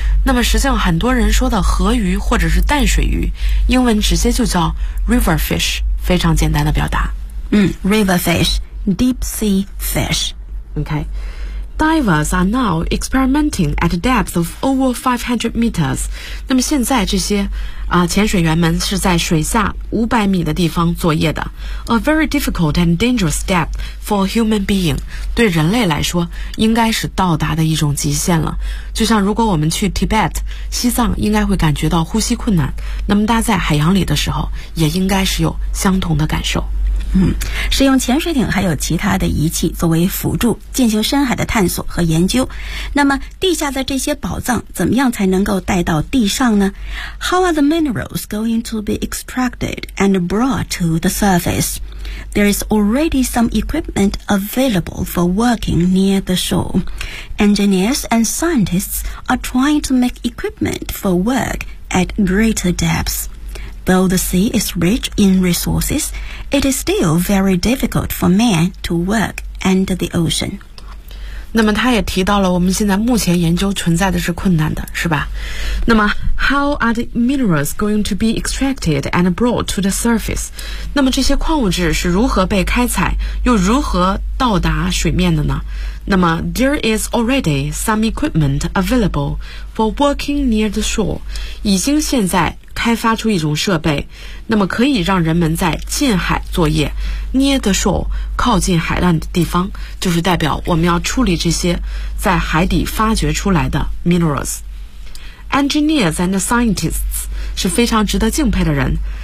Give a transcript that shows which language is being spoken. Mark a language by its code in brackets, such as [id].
[zh] 那么实际上很多人说的河鱼或者是淡水鱼，英文直接就叫 river fish， 非常简单的表达。 [en] river fishDeep sea fish. Okay. Divers are now experimenting at a depth of over 500 meters. [zh] 那么现在这些潜水员们是在水下500米的地方作业的。 [en] A very difficult and dangerous depth for a human being. [zh] 对人类来说应该是到达的一种极限了。就像如果我们去 Tibet， 西藏，应该会感觉到呼吸困难。那么大家在海洋里的时候也应该是有相同的感受。使用潜水艇还有其他的仪器作为辅助进行深海的探索和研究。那么地下的这些宝藏怎么样才能够带到地上呢？ [en] How are the minerals going to be extracted and brought to the surface? There is already some equipment available for working near the shore. Engineers and scientists are trying to make equipment for work at greater depths. Though the sea is rich in resources, it is still very difficult for man to work under the ocean. [zh] 那么他也提到了我们现在目前研究存在的是困难的，是吧？那么 [en] How are the minerals going to be extracted and brought to the surface? [zh] 那么这些矿物质是如何被开采，又如何到达水面的呢？ [en] 那么 there is already some equipment available for working near the shore. [zh] 已经现在开发出一种设备，那么可以让人们在近海作业。 [en] Near the shore, [zh] 靠近海岸的地方，就是代表我们要处理这些在海底发掘出来的 minerals。 Engineers and scientists 是非常值得敬佩的人。